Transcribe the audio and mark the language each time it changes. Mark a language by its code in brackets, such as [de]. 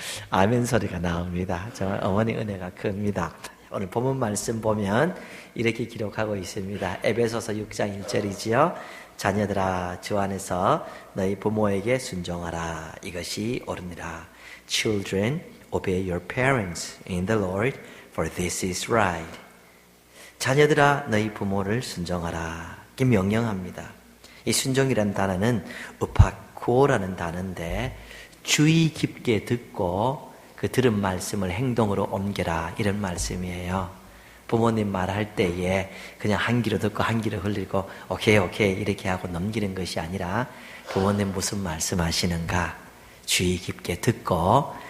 [ko] 아멘 소리가 나옵니다. 정말 어머니 은혜가 큽니다. 오늘 본문 말씀 보면 이렇게 기록하고 있습니다. 에베소서 6장 1절이지요. 자녀들아 주 안에서 너희 부모에게 순종하라. 이것이 옳으니라. [en] Children, obey your parents in the Lord, for this is right. [ko] 자녀들아 너희 부모를 순종하라. 이게 명령합니다. 이 순종이라는 단어는 우파쿠오라는 단어인데, 주의 깊게 듣고 그 들은 말씀을 행동으로 옮겨라, 이런 말씀이에요. 부모님 말할 때에 그냥 한 귀로 듣고 한 귀로 흘리고 오케이 이렇게 하고 넘기는 것이 아니라, 부모님 무슨 말씀하시는가 주의 깊게 듣고